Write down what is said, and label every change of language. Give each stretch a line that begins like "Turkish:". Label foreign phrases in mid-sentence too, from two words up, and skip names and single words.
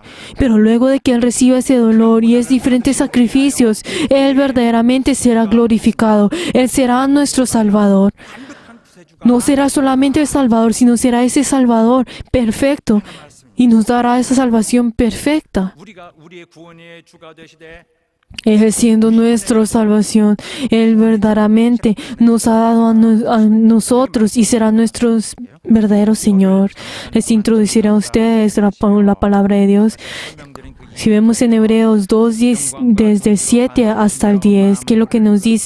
Spanish: Pero luego de que Él reciba ese dolor y es diferentes sacrificios, Él verdaderamente será glorificado. Él será nuestro Salvador. No será solamente el Salvador, sino será ese Salvador perfecto y nos dará esa salvación perfecta.
Korean: 우리가 우리의 구원의 주가 되시되
Spanish: Él siendo nuestra salvación, Él verdaderamente nos ha dado a nosotros y será nuestro verdadero Señor. Les introduciré a ustedes la palabra de Dios. Si vemos en Hebreos 2:10, desde el 7 hasta el 10, ¿qué es lo que nos dice?